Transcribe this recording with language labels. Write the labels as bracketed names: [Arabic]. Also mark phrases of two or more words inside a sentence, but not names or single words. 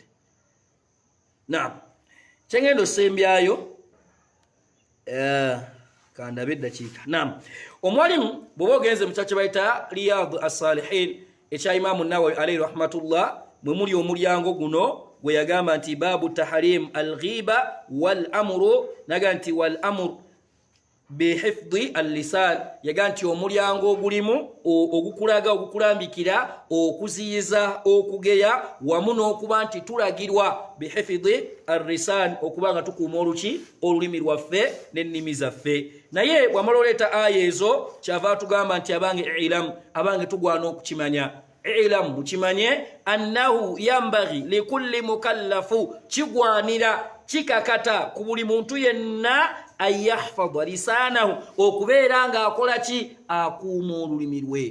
[Ganda] Naam kyengendo sembyayo kandabe eddakiika. Naam omwalimu bw'oba ogenze mu kyakye bayita Riyad as-Salihin ekya Imaamu Nawawi [Arabic] عليه رحمة الله [Ganda] mwe muli omulyango guno gwe yagamba nti [Arabic] باب تحريم الغيبة والأمر [Ganda] naga nti [Arabic] والأمر بحفظ اللسان [Ganda] yaga nti omulyango ogulimu ogukulaga ogukulambikira okuziyiza okugeya wamu n'okuba nti tulagirwa [Arabic] بحفظ اللسان [Ganda] okuba nga tukuuma oluki olulimi lwaffe n'ennimi zaffe. Naye bw'amala oleeta aya ezo kyava tugamba nti abange ilam abange tugwana okukimanya ilam mukimanye [Arabic] أنه ينبغي لكل مكلف [Ganda] kigwanira kikakata ku buli muntu yenna [Arabic] أن يحفظ لسانه [Ganda] okubeera nga akola ki akuuma olulimi lwe.